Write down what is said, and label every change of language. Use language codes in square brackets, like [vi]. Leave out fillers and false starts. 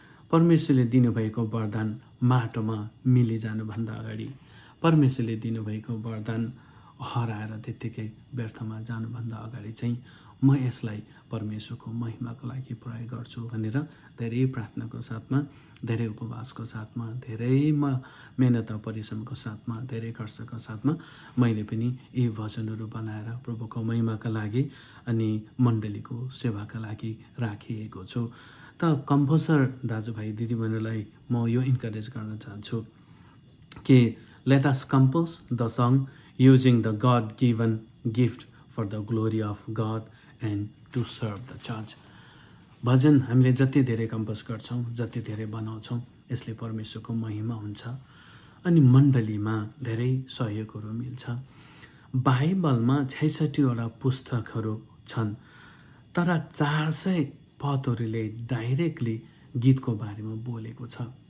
[ne] परमेश्वरले दिनुभएको वरदान माटोमा मिलिजानुभन्दा अगाडि, परमेश्वरले दिनुभएको वरदान हराएर त्यत्तिकै व्यर्थमा जानुभन्दा अगाडि चाहिँ म यसलाई परमेश्वरको महिमाको लागि प्रयोग गर्छु भनेर धेरै प्रार्थनाको साथमा, धेरै उपवासको साथमा, धेरै मेहनत परिश्रमको साथमा, धेरै खर्चको साथमा मैले पनि यी भजनहरू बनाएर प्रभुको महिमाका लागि अनि मण्डलीको सेवाका लागि राखिएको छु। त कम्पोजर दाजुभाइ दिदीबहिनीलाई म यो इन्करेज गर्न चाहन्छु कि [en] let us compose the song using the God-given gift for the glory of God and to serve the church. [ne] भजन हामीले जति धेरै कम्पोज गर्छौँ, जति धेरै बनाउँछौँ, यसले परमेश्वरको महिमा हुन्छ अनि मण्डलीमा धेरै सहयोगहरू मिल्छ। बाइबलमा 66वटा पुस्तकहरू छन्, तर 400 पदहरूले डाइरेक्टली गीतको बारेमा बोलेको छ।